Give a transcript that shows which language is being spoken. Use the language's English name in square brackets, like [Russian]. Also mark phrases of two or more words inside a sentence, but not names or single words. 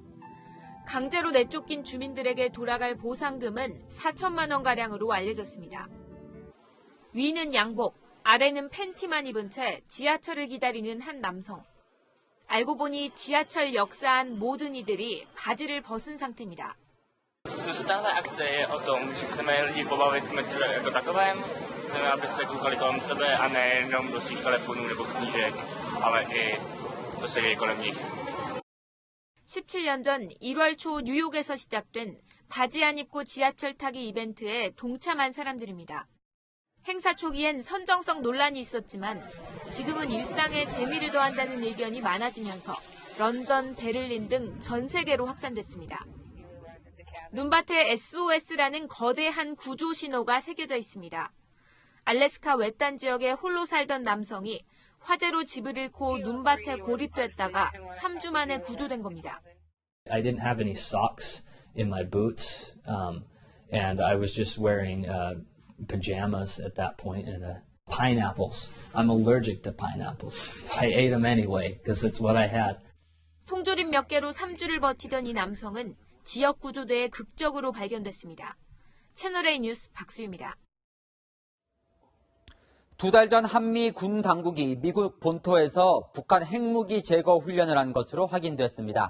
[Korean] 강제로 내쫓긴 주민들에게 돌아갈 보상금은 4천만 원가량으로 알려졌습니다. 위는 양복, 아래는 팬티만 입은 채 지하철을 기다리는 한 남성. 알고 보니 지하철 역사한 모든 이들이 바지를 벗은 상태입니다. [Czech] Jsme se téhle akce je o tom, že chceme lidi pobavit v metru jako takovém. Chceme, aby se koukali kolem sebe a nejenom do svých telefonů nebo knížek, ale i to se děje kolem nich. [Korean] 17년 전 1월 초 뉴욕에서 시작된 바지 안 입고 지하철 타기 이벤트에 동참한 사람들입니다. 행사 초기엔 선정성 논란이 있었지만 지금은 일상에 재미를 더한다는 의견이 많아지면서 런던, 베를린 등 전 세계로 확산됐습니다. 눈밭에 SOS라는 거대한 구조 신호가 새겨져 있습니다. 알래스카 외딴 지역에 홀로 살던 남성이 화재로 집을 잃고 눈밭에 고립됐다가 3주 만에 구조된 겁니다. [English] I didn't have any socks in my boots, and I was just wearing pajamas at that point and pineapples. I'm allergic to pineapples. I ate them anyway because it's what I had. [Korean] 통조림 몇 개로 3주를 버티던 이 남성은 지역 구조대에 극적으로 발견됐습니다. 채널A 뉴스 박수유입니다. 2달 전 한미 군 당국이 미국 본토에서 북한 핵무기 제거 훈련을 한 것으로 확인됐습니다.